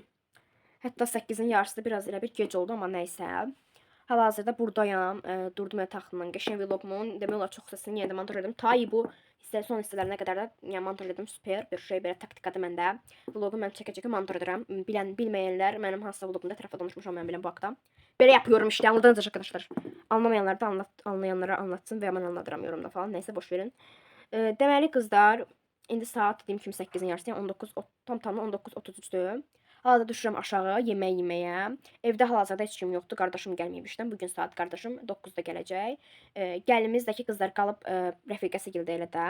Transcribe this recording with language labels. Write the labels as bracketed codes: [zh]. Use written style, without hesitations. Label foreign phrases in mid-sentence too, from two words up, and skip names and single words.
[az] Hətta 8-in yarısı biraz elə bir gec oldu, amma nəysə. Hal-hazırda buradayam. Durdum yatağımdan. Qəşəng vlogumun demək olar çox hissəsini yenə də montaj edim. Ta bu son hissələrinə qədər də yəni montaj edim. Super bir şey, belə taktikadır məndə. Vlogu mən çəkə-çəkə montaj edirəm. Bilməyənlər mənim hansısa vlogumda ətraflı danışmışam mən bilən bu haqda. [tr] Belə yapıyorum işte, anladınız arkadaşlar. Anlamayanlar da anlayanlara anlatsın [az] və mən anladıram yorumda falan. Nəysə boş verin. Deməli qızlar, indi saat dediyim kimi 8-in yarısı, yəni 19:33-dür. Hal-hazırda düşürəm aşağı yemək yeməyə. Evdə hal-hazırda heç kim yoxdur. Qardaşım gəlməyib işdən. Bugün saat qardaşım 9-da gələcək. Gəlimizdəki qızlar qalıb rəfiqəsi gildə elə də.